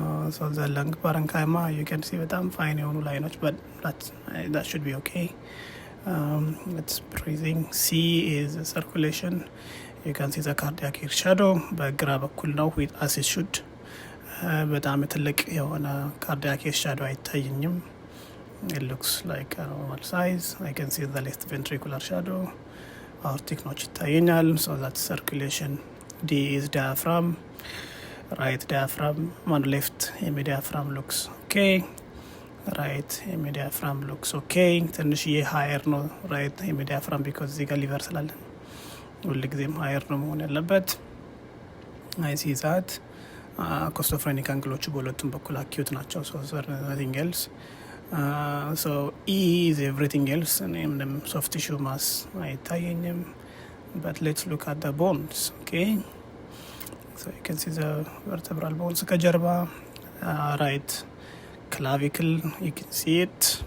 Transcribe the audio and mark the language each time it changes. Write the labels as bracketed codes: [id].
[en] so the lung parenchyma you can see [am] በጣም ፋይን የሆኑ ላይኖች, [en] but that should be okay. It's breathing. C is circulation. You can see the cardiac air shadow [am] በግራ በኩል ነው [en] with as it should. [am] በጣም ትልቅ የሆነ cardiac air shadow አይታየኝም. [en] It looks like a normal size. I can see the left ventricular shadow. Aortic notch ይታየኛል. So that's circulation. D is diaphragm. Right diaphragm. Left hemidiaphragm looks okay. Right hemidiaphragm looks okay. [am] ትንሽዬ higher ነው right hemidiaphragm because እዚህ ጋር ሊቨር ስላለ ሁልጊዜም higher ነው መሆን ያለበት. [en] I see that. [am] ኮስቶፍሬኒክ አንግሎቹ በሁለቱም በኩል acute ናቸው. [en] So nothing else. So E is everything else. ምንም soft tissue mass አይታየኝም. But let's look at the bones. Okay. So you can see the vertebral bones ከጀርባ right clavicle, you can see it.